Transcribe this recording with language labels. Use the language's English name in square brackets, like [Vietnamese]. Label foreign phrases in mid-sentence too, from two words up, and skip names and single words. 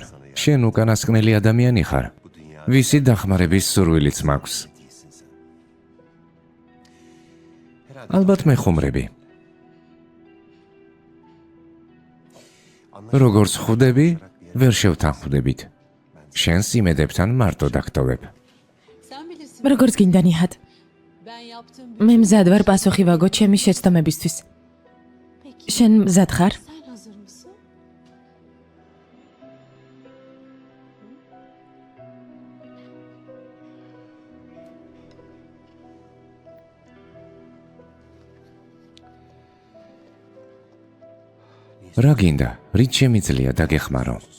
[Georgian] შენ უკანასკნელი ადამიანი ხარ. ვისი დახმარების სურვილიც მაქვს. ალბათ მეხუმრები. როგორც ხვდები, ვერ შევთანხმდებით. შენს იმედებთან მარტო დაგტოვებ. [Turkish] Sen bilirsin. [Georgian] როგორც გინდა ნიჰად. [Turkish] Ben yaptığım [Georgian] მე მზად ვარ პასუხი ვაგო ჩემი შეცდომებისთვის. [Turkish] Peki [Georgian] შენ მზად ხარ? [Turkish] sen hazır mısın? [Georgian] რა გინდა? რით შემიძლია დაგეხმარო?